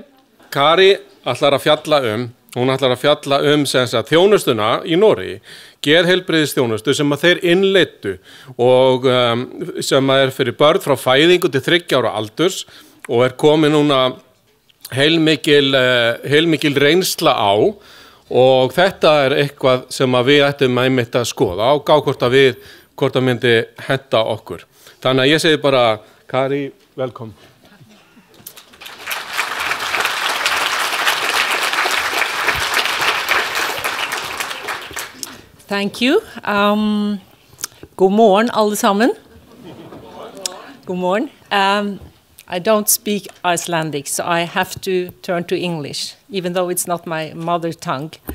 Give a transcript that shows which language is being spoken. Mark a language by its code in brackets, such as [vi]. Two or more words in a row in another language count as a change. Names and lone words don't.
[is] Kari ætlar að fjalla sem sagt þjónustuna í Noregi, geðheilbrigðisþjónustu sem að þeir innleiddu og sem að fyrir börn frá fæðingu til 3 ára aldurs og komin núna heilmikil reynsla á. Og þetta eitthvað sem að við ættum einmitt að skoða og gá hvort það myndi henta okkur. Þannig að ég segi bara, Kari, velkom. [en] Thank you. [no] God morgen, alle sammen. God morgen. [en] I don't speak Icelandic, so I have to turn to English, even though it's not my mother tongue.